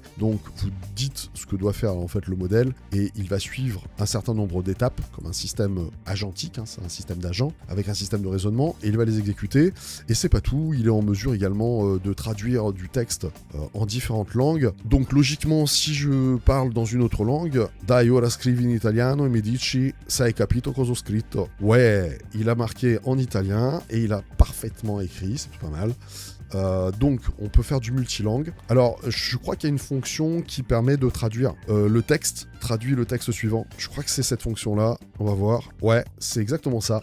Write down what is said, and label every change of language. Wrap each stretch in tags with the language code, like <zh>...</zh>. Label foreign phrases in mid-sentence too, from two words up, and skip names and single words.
<fr>Donc vous dites ce que doit faire en fait le modèle et il va suivre un certain nombre d'étapes comme un système agentique, c'est un système d'agent avec un système de raisonnement et il va les exécuter. Et c'est pas tout, il est en mesure également de traduire du texte en différentes langues. Donc logiquement, si je parle dans une autre langue,</fr> <it>dai ora scrivi in italiano e mi dici se hai capito cosa ho scritto.</it> <fr>Ouais, il a marqué en italien et il a parfaitement écrit, c'est pas mal. Donc on peut faire du multilangue. Alors je crois qu'il y a une fonction qui permet de traduire le texte, traduit le texte suivant. Je crois que c'est cette fonction là, on va voir. Ouais, c'est exactement ça.</fr>